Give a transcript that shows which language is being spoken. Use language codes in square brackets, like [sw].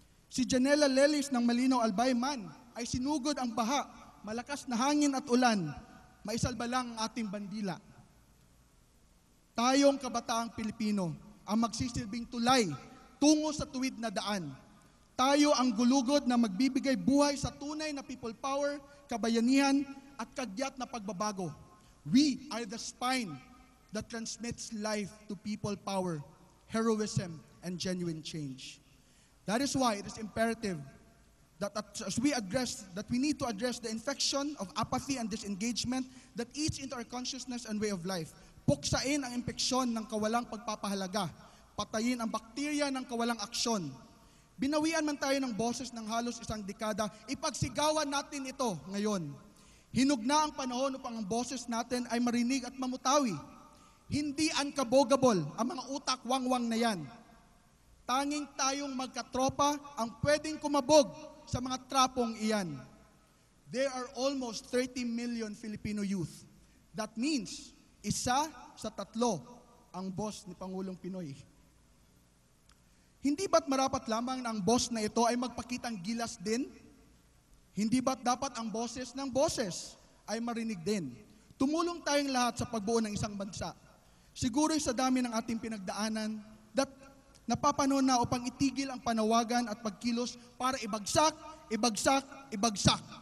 [tl] Si Janela Lelis ng Malinaw Albay man ay sinugod ang baha, malakas na hangin at ulan, maisalba lang ang ating bandila. Tayong kabataang Pilipino ang magsisilbing tulay tungo sa tuwid na daan. Tayo ang gulugod na magbibigay buhay sa tunay na people power, kabayanihan at kagyat na pagbabago. [en] We are the spine that transmits life to people power, heroism, and genuine change. That is why it is imperative that as we need to address the infection of apathy and disengagement that eats into our consciousness and way of life. [tl] Puksain ang impeksyon ng kawalang pagpapahalaga. Patayin ang bakterya ng kawalang aksyon. Binawian man tayo ng boses ng halos isang dekada, ipagsigawan natin ito ngayon. Hinug na ang panahon upang ang boses natin ay marinig at mamutawi. Hindi unkabogable ang mga utak wangwang na yan. Tanging tayong magkatropa ang pwedeng kumabog sa mga trapong iyan. [en] There are almost 30 million Filipino youth. That means, [tl] isa sa tatlo ang boss ni Pangulong Pinoy. Hindi ba't marapat lamang na ang boss na ito ay magpakitang gilas din? Hindi ba't dapat ang boses ng boses ay marinig din? Tumulong tayong lahat sa pagbuo ng isang bansa. Siguro'y sa dami ng ating pinagdaanan, that napapanahon na upang itigil ang panawagan at pagkilos para ibagsak, ibagsak, ibagsak.